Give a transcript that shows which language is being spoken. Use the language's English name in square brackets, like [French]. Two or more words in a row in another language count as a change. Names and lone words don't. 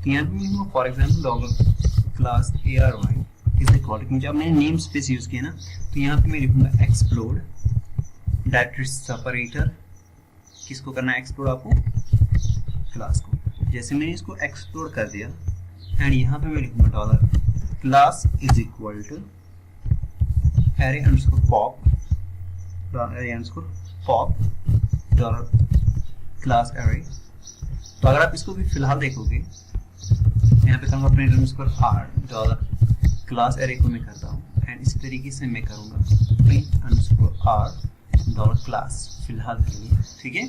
[Hindi] तो यहाँ पे मैं [English] for example dogar class ARY is equal to, [Hindi] जब मैंने [English] name space use [Hindi] किया ना, तो यहाँ पे मैं लिखूंगा [English] explode directory separator. [Hindi] किसको करना है एक्सप्लोड? आपको क्लास को। जैसे मैंने इसको एक्सप्लोड कर दिया एंड यहाँ पे मैं लिखूंगा [English] dollar class is equal to array underscore pop, array underscore pop dollar class array. [Hindi] तो अगर आप इसको भी फिलहाल देखोगे, यहाँ पे करूँगा [English] print underscore r dollar class array [Hindi] को मैं करता हूँ एंड इसी तरीके से मैं करूँगा [English] print underscore r dollar class [Hindi] फिलहाल के लिए, ठीक है।